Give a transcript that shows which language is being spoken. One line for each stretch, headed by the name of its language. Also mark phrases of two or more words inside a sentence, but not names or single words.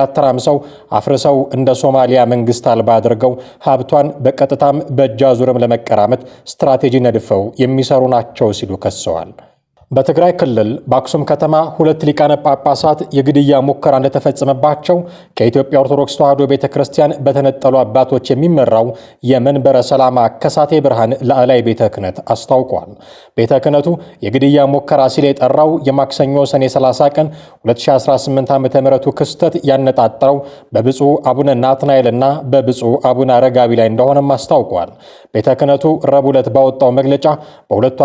Amharic: አተራምሰው አፍርሰው እንደ ሶማሊያ መንግስት አልባ አድርገው ሀብቷን በቀጥታም በእጅ አዙርም ለመቀራመት ስትራቴጂ ነድፈው የሚሰሩ ናቸው ሲሉ ከሰዋል። በትግራይ ክልል በአክሱም ከተማ 2 ሊቃነ ጳጳሳት የግድያ ሙከራ እንደተፈጸመባቸው ከኢትዮጵያ ኦርቶዶክስ ተዋሕዶ ቤተክርስቲያን በተነጠሉ አባቶች የሚመራው የመንበረ ሰላማ ከሳቴ ብርሃን ላዕላይ ቤተ ክህነት አስታውቋል። ቤተ ክህነቱ የግድያ ሙከራ ሲል የጠራው የማክሰኞ ሰኔ 30 ቀን 2018 ዓ.ም ክስተት ያነጣጠረው በብፁዕ አቡነ ናትናኤልና በብፁዕ አቡነ አረጋዊ ላይ እንደሆነም አስታውቋል። ቤተ ክህነቱ ረቡዕ ዕለት ባወጣው መግለጫ በሁለቱ